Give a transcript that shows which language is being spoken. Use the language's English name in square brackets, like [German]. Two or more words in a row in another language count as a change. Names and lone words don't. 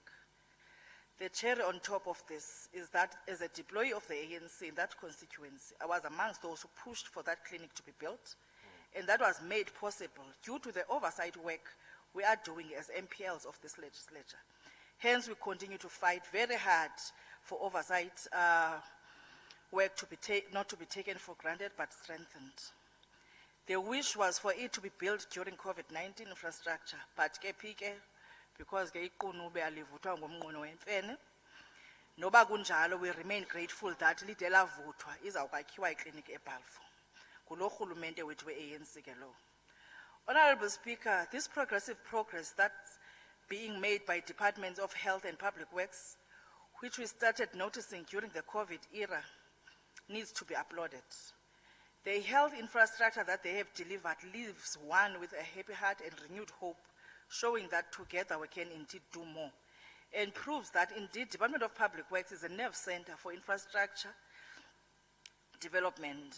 [English] The cherry on top of this is that as a deployee of the ANC in that constituency, I was amongst those who pushed for that clinic to be built, and that was made possible due to the oversight work we are doing as MPLs of this legislature. Hence, we continue to fight very hard for oversight work to be not to be taken for granted, but strengthened. The wish was for it to be built during COVID-19 infrastructure, but because [Xhosa] noba kunjalo, [English] we remain grateful that [Xhosa] lide lavuthwa izawukwakhiwa iklinik eBalfour kulo rhulumente wethu we-ANC ke lo. [English] Honorable Speaker, this progressive progress that's being made by departments of health and public works, which we started noticing during the COVID era, needs to be applauded. The health infrastructure that they have delivered leaves one with a happy heart and renewed hope, showing that together we can indeed do more, and proves that indeed Department of Public Works is a nerve center for infrastructure development.